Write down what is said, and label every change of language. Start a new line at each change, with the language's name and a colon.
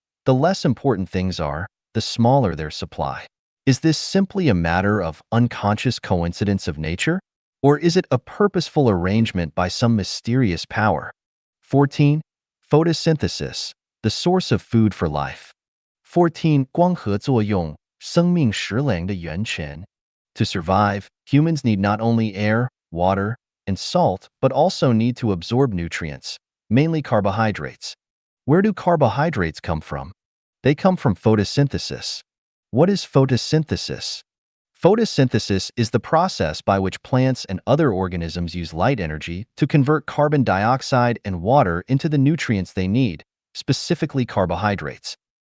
English: The less important things are, the smaller their supply. Is this simply a matter of unconscious coincidence of nature? Or is it a purposeful arrangement by some mysterious power? 14. Photosynthesis, the source of food for life.
Chinese: 14. 光合作用，生命食粮的源泉.
English: To survive, humans need not only air, water, and salt, but also need to absorb nutrients, mainly carbohydrates. Where do carbohydrates come from? They come from photosynthesis. What is photosynthesis? Photosynthesis is the process by which plants and other organisms use light energy to convert carbon dioxide and water into the nutrients they need, specifically carbohydrates.